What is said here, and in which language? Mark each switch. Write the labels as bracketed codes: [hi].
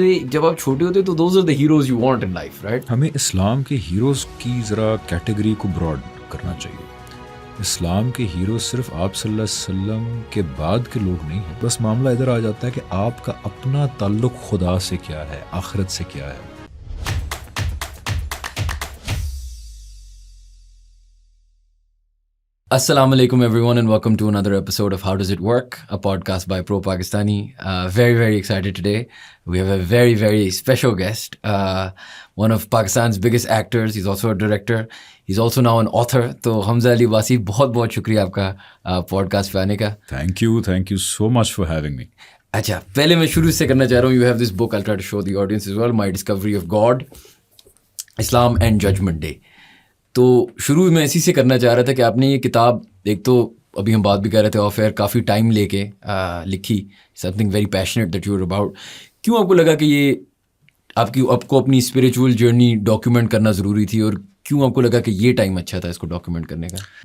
[ur] جب آپ چھوٹے ہوتے تو [en] those are the heroes you want in life, right? [ur] ہمیں اسلام کے ہیروز کی ذرا کیٹیگری کو براڈ کرنا چاہیے. اسلام کے ہیروز صرف آپ صلی اللہ علیہ وسلم کے بعد کے لوگ نہیں ہیں. بس معاملہ ادھر آ جاتا ہے کہ آپ کا اپنا تعلق خدا سے کیا ہے, آخرت سے کیا ہے. [en] Assalamu alaikum everyone and welcome to another episode of How Does It Work, a podcast by Pro Pakistani. Very excited today. We have a very special guest, one of Pakistan's biggest actors. He's also a director. He's also now an author. [ur] تو حمزہ علی واسی, بہت شکریہ آپ کا podcast پہ آنے کا. [en] Thank you so much for having me. [ur] اچھا, پہلے میں شروع سے کرنا چاہ رہا ہوں. [en] You have this book, I'll try to show the audience as well, My Discovery of God, Islam and Judgment Day. [ur] تو شروع میں اسی سے کرنا چاہ رہا تھا کہ آپ نے یہ کتاب, ایک تو ابھی ہم بات بھی کر رہے تھے [en] off air, [ur] کافی ٹائم لے کے لکھی, [en] Something very passionate that you are about. [ur] کیوں آپ کو لگا کہ یہ آپ کو اپنی اسپریچول جرنی ڈاکیومنٹ کرنا ضروری تھی, اور کیوں آپ کو لگا کہ یہ ٹائم اچھا تھا اس کو ڈاکیومنٹ کرنے کا؟